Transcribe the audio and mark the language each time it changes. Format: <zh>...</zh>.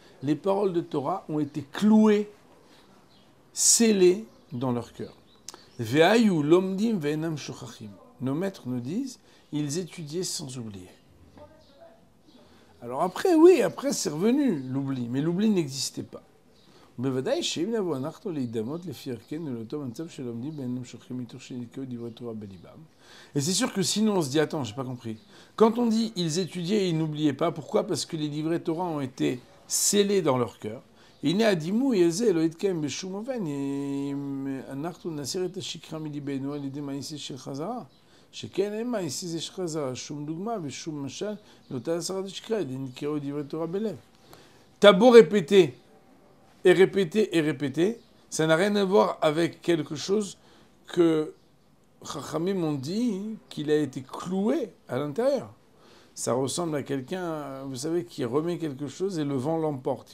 <fr>Les paroles de Torah ont été clouées, scellées dans leur cœur.</fr> <he>Ve'ayu lomdim ve'enam shochachim.</he> <fr>Nos maîtres nous disent, ils étudiaient sans oublier. Alors après, oui, après c'est revenu l'oubli, mais l'oubli n'existait pas.</fr> <he>בוודאי שאם נבוא אנחנו להידמות לפי ערכנו לאותו מצב שלומדים ואינם שוכחים מתוך שנתקעו דברי תורה בליבם.</he> <fr>Et c'est sûr que sinon on se dit, attends, j'ai pas compris. Quand on dit ils étudiaient et ils n'oubliaient pas, pourquoi? Parce que les livrets Torah ont été scellés dans leur cœur.</fr> <he>הנה הדימוי הזה לא יתקיים בשום אופן אם אנחנו נסיר את השקרה מליבנו על ידי מעשה של חזרה. שכן אין מעשה זה של חזרה, שום דוגמה ושום משל לאותה הסרת השקרה, נתקעו דברי תורה בלב.</he> <fr>T'as beau répéter et répéter et répéter, ça n'a rien à voir avec quelque chose que Chachamim ont dit qu'il a été cloué à l'intérieur. Ça ressemble à quelqu'un, vous savez, qui remet quelque chose et le vent l'emporte.</fr>